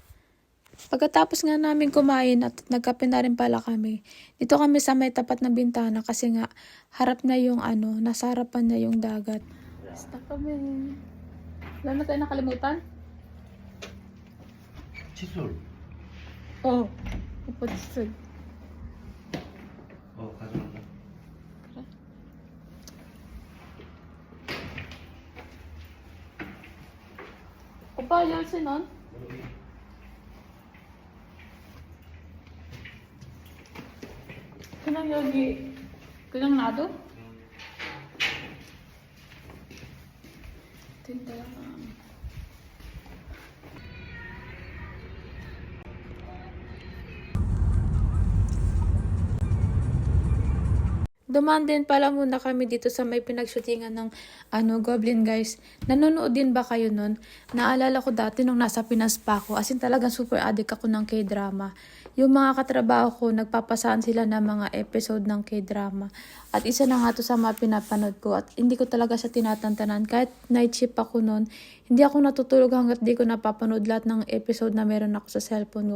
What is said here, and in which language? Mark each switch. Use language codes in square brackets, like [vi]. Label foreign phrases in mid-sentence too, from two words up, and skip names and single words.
[tl] Pagkatapos nga namin kumain at nagkape na rin pala kami, dito kami sa may tapat ng bintana kasi nga harap na yung nasa harapan na yung dagat. Basta kami. Wala na tayo nakalimutan? [ko] 칫솔. [tl] Oo. Upo 칫솔. [ko] 가져간다. 그래? 오빠 열쇠는? 그냥 여기 그냥 놔둬? 된다. [tl] Dumaan din pala muna kami dito sa may pinagshootingan ng Goblin guys. Nanonood din ba kayo nun? Naalala ko dati nung nasa Pinas pa ako. [en] As in [tl] talagang [en] super addict [tl] ako ng K-drama. Yung mga katrabaho ko, nagpapasaan sila ng mga episode ng K-drama. At isa na nga to sa mga pinapanood ko. At hindi ko talaga siya tinatantanan. Kahit [en] night shift [tl] ako nun, hindi ako natutulog hanggat di ko napapanood lahat ng episode na meron ako sa cellphone ko.